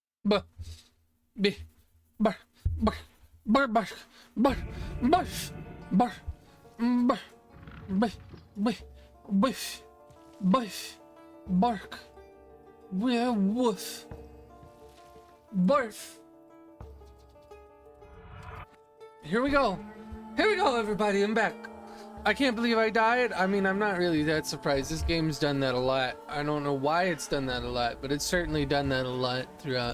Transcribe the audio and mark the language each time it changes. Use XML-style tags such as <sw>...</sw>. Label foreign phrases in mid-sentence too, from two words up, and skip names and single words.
<en>B, bar, bar, bar, bar, bar, bar, bar, bar, biff, biff, biff, biff, bark, woof, barf. Here we go. Here we go, everybody. I'm back. I can't believe I died. I mean, I'm not really that surprised. This game's done that a lot. I don't know why it's done that a lot, but it's certainly done that a lot throughout.</en>